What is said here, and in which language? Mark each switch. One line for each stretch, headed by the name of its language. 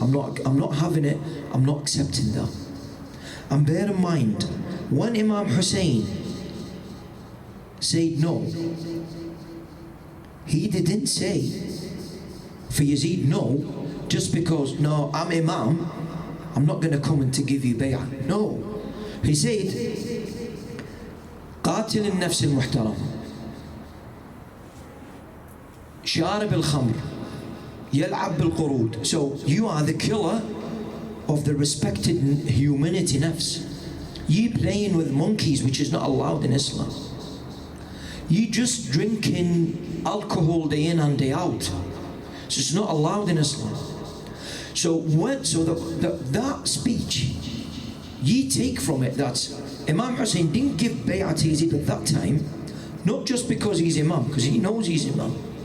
English: I'm not having it, I'm not accepting that. And bear in mind, when Imam Hussein said no, he didn't say for Yazid no, just because, no, I'm Imam, I'm not going to come and to give you bay'ah. No. He said,
Arabic: قاتل النفس المحترم شارب الخمر يلعب بالقرود.
English: So you are the killer of the respected humanity nafs. You playing with monkeys, which is not allowed in Islam. You just drinking alcohol day in and day out. So it's not allowed in Islam. So that speech, you take from it that Imam Hussein didn't give bay'ah to Yazid at that time, not just because he's Imam, because he knows he's Imam.